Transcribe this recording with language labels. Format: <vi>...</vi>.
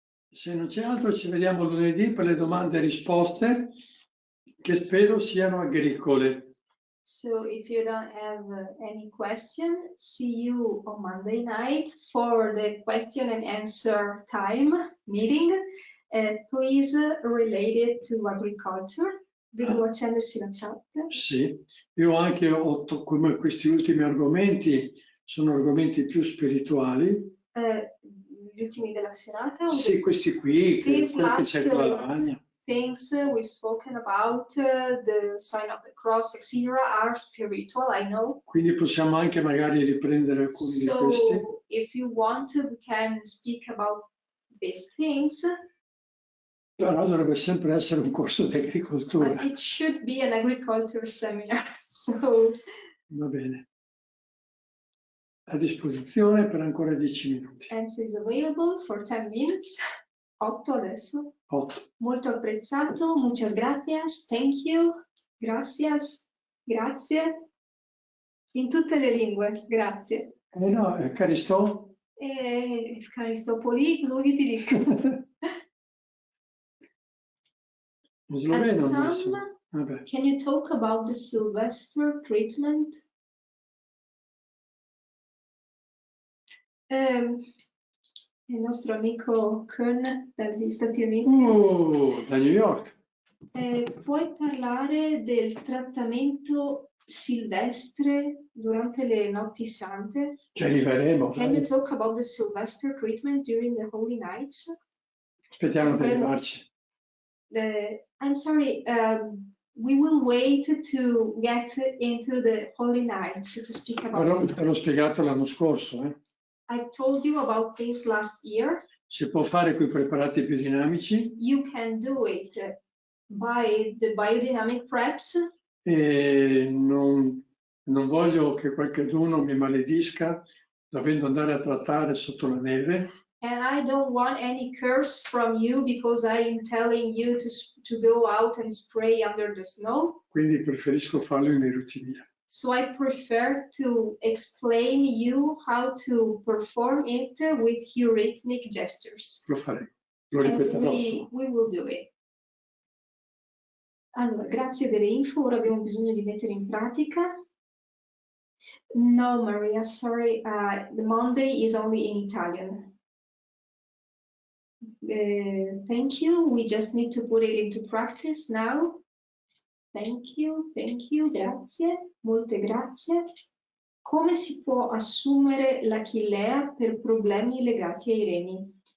<it>Se non c'è altro ci vediamo lunedì per le domande e risposte che spero siano agricole.</it> <en>So if you don't have any question, see you on Monday night for the question and answer time meeting. Please relate it to agriculture.</en> <it>Vedo accendersi la chat. Sì, io anche come questi ultimi argomenti sono argomenti più spirituali. Gli ultimi della serata? Sì, questi qui, quello che c'è con la lavagna.</it> <en>Things we've spoken about, the sign of the cross, etc., are spiritual, I know.</en> <it>Quindi possiamo anche magari riprendere alcuni di questi.</it> <en>So, if you want, we can speak about these things.</en> <it>Però dovrebbe sempre essere un corso di agricoltura.</it> <en>But it should be an agriculture seminar. So.</en> <it>Va bene. A disposizione per ancora 10 minuti.</it> <en>Enzo is available for 10 minutes.</en> <it>8 adesso. 8. Molto apprezzato,</it> <es>muchas gracias,</es> <en>thank you,</en> <es>gracias,</es> <it>grazie. In tutte le lingue, grazie. No, Caristo? Caristopoli, cosa vuoi che ti dica? In sloveno non so. Vabbè.</it> <en>Can you talk about the Sylvester treatment?</en> <it>Il nostro amico Kern dagli Stati Uniti. Da New York. Puoi parlare del trattamento silvestre durante le notti sante? Ci arriveremo.</it> <en>Can you talk about the Sylvester treatment during the Holy Nights?</en> <it>Aspettiamo di arrivarci.</it> <en>I'm sorry, we will wait to get into the Holy Nights to speak about it.</en> <it>Però l'ho spiegato l'anno scorso.</it> <en>I told you about this last year.</en> <it>Si può fare con i preparati più dinamici.</it> <en>You can do it by the biodynamic preps.</en> <it>E non voglio che qualcuno mi maledisca dovendo andare a trattare sotto la neve.</it> <en>And I don't want any curse from you because I am telling you to go out and spray under the snow.</en> <it>Quindi preferisco farlo in erutimia.</it> <en>So I prefer to explain you how to perform it with eurythmic gestures.</en> <it>Lo faremo, lo ripeterò.</it> <en>We will do it.</en> <it>Allora, grazie delle info, ora abbiamo bisogno di mettere in pratica.</it> <en>No, Maria, sorry, the Monday is only in Italian. Thank you, we just need to put it into practice now. Thank you,</en> <it>grazie, molte grazie. Come si può assumere l'achillea per problemi legati ai reni?</it>